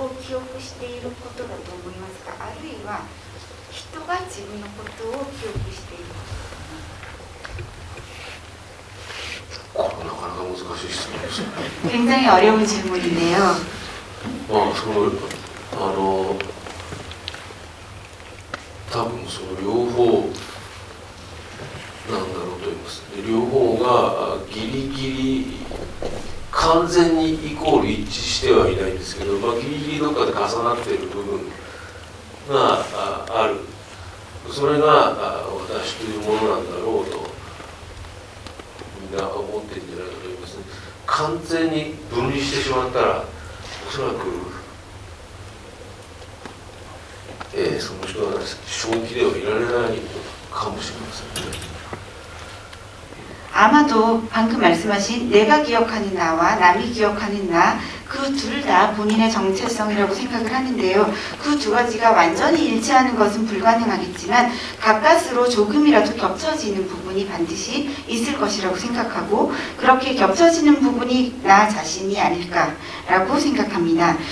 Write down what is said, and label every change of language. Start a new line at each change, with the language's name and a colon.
Japanese: 記憶していることだと思いますか、あるいは人が自分のことを記憶していることかな。これなかなか難しい質問ですね。
Korean: 굉장히 어려운 질문인데요.
Japanese: まあ多分その両方なんだろうと思います。で両方がギリギリ完全にイコール一致してはいないんですけど、ギリギリどっかで重なっている部分がある。それが私というものなんだろうとみんな思っているんじゃないかと思いますね。完全に分離してしまったらおそらく、その人は正気ではいられないかもしれませんね。
Korean: 아마도 방금 말씀하신 내가 기억하는 나와 남이 기억하는 나, 그 둘 다 본인의 정체성이라고 생각을 하는데요. 그 두 가지가 완전히 일치하는 것은 불가능하겠지만 가까스로 조금이라도 겹쳐지는 부분이 반드시 있을 것이라고 생각하고, 그렇게 겹쳐지는 부분이 나 자신이 아닐까라고 생각합니다.